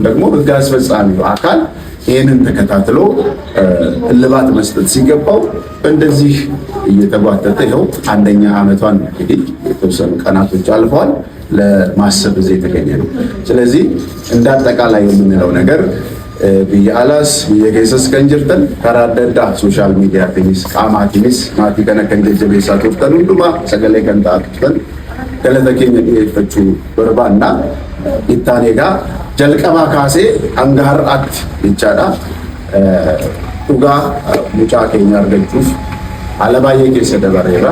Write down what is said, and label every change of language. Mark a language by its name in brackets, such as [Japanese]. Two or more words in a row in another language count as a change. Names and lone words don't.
[Amharic] ደግሞ ህግ አስፈጻሚው አካል ይህንን ተከታትሎ እልባት መስጠት ሲገባው እንደዚህ እየተጓተተ ይኸው አንደኛ ዓመቷን እንግዲህ የተወሰኑ ቀናቶች አልፈዋል። ለማሰብ እዚህ የተገኘ ነው። ስለዚህ እንደ አጠቃላይ የምንለው ነገር [Oromo] biyya alaas biyya keessas kan jirtan karaa adda addaa sooshaal miidiyaatiinis qaamaatiinis maatii kana kan jajjabeessaa turtan hundumaa sagalee kan taa'atan galata keenya dhiyeeffachuu barbaanna. Ittaan egaa jalqabaa kaasee hanga har'aatti jechaadha dhugaa mucaa keenya argachuuf haala baay'ee keessa dabareera.